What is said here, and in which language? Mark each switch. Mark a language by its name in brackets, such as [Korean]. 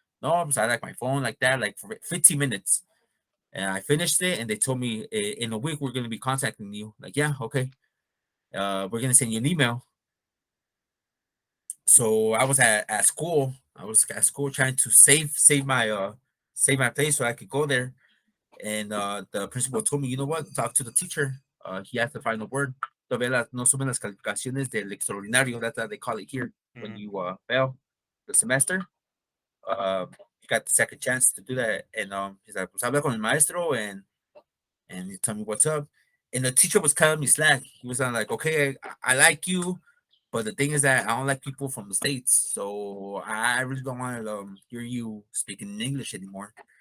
[English] No, I like my phone like that, like for 15 minutes. And I finished it, and they told me in a week we're gonna be contacting you. Like, yeah, okay. We're gonna send you an email. So I was at school. I was at school trying to save my place so I could go there. And the principal told me, you know what? Talk to the teacher. He has the final word. [Spanish] Todavía no suben las calificaciones del extraordinario. [English] That's how they call it here. When Mhm. you fail the semester, you got the second chance to do that. And he's like, [Spanish] pues habla con el maestro [English] and he told me what's up. And the teacher was cutting me slack. He was like, okay, I like you, but the thing is that I don't like people from the states, so I really don't want to hear you speaking in English anymore.